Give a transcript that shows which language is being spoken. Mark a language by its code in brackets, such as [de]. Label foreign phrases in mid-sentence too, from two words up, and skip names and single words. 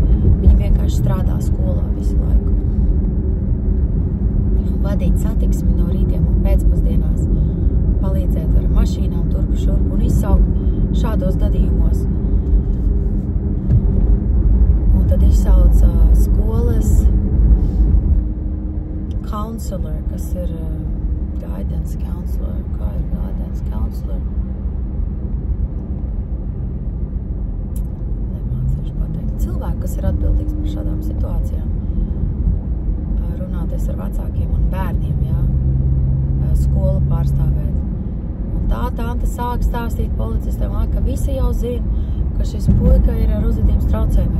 [lv] Viņi vienkārši strādā skolā visu laiku. Vadīt satiksmi no rītiem un pēcpusdienās, palīdzēt ar mašīnām turpu šurpu un izsaukt šādos gadījumos. Un tad izsauc skolas counselor, kas ir [en] guidance counselor. [lv] Kā ir [en] guidance counselor? [lv] kas ir atbildīgs par šādām situācijām. Runāties ar vecākiem un bērniem, jā, skolu pārstāvēt. Un tā tante sāk stāstīt policistiem, ka visi jau zina, ka šis puika ir ar uzvedības traucējumiem.